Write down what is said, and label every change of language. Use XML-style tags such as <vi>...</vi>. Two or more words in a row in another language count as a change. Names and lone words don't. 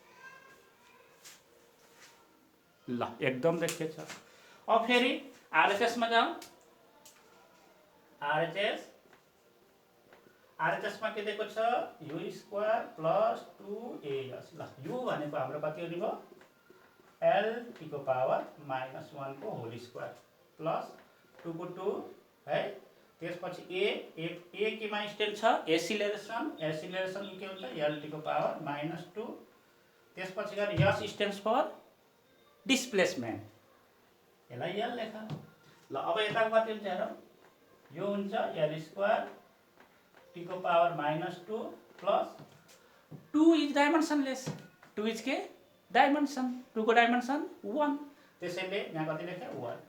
<ne>ल एकदम देखिएछ। अब फेरि RHS मा जाऊ। RHS मा के दिएको छ u² प्लस 2as ल u भनेको हाम्रो कति हुने भयो lt को पावर -1 को</ne> <en>whole square plus</en> <ne>2 को 2 है। त्यसपछि a केमा स्टेल छ एक्सिलरेसन के हुन्छ lt को पावर -2 त्यसपछि गएर s</ne> <en>stands for displacement</en> <ne>यसलाई l लेख। ल अब यताको कति हुन्छ हेरौँ यो हुन्छ l² t को पावर -2</ne> <en>plus 2 is dimensionless 2 is</en> <ne>के डाइमेन्सन 2 को डाइमेन्सन 1 त्यसैले यहाँ कति लेखे 1।</ne>